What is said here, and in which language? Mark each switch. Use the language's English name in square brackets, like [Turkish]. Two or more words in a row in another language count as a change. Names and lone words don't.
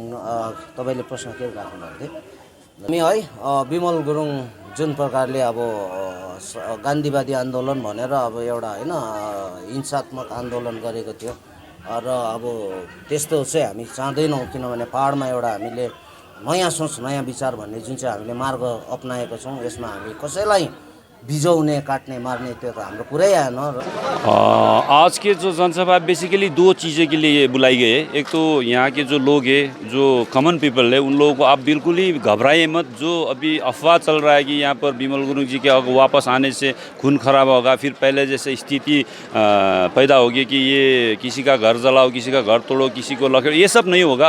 [Nepali] तपाईँले प्रश्न के राख्नुभएको थियो हामी है बिमल गुरुङ जुन प्रकारले अब गान्धीवादी आन्दोलन भनेर अब एउटा हैन हिंसात्मक आन्दोलन गरेको थियो। र अब त्यस्तो चाहिँ हामी चाहँदैनौँ। किनभने पहाडमा एउटा हामीले नयाँ सोच, नयाँ विचार भन्ने जुन चाहिँ हामीले मार्ग अपनाएको छौँ, यसमा हामी कसैलाई बिजाउने काट्ने मार्ने त्यो त हाम्रो कुरै आएन। [Hindi] आज के जो जनसभा बेसिकली दो चीज़ें के लिए बुलाई गई है। एक तो यहाँ के जो लोग हैं, जो [English] common people [Hindi] है, उन लोगों को आप बिल्कुल ही घबराइए मत। जो अभी अफवाह चल रहा है कि यहाँ पर बिमल गुरुङ जी के वापस आने से खून खराब होगा, फिर पहले जैसे स्थिति पैदा होगी कि ये किसी का घर जलाओ, किसी का घर तोड़ो, किसी को लखेड़ो, ये सब नहीं होगा।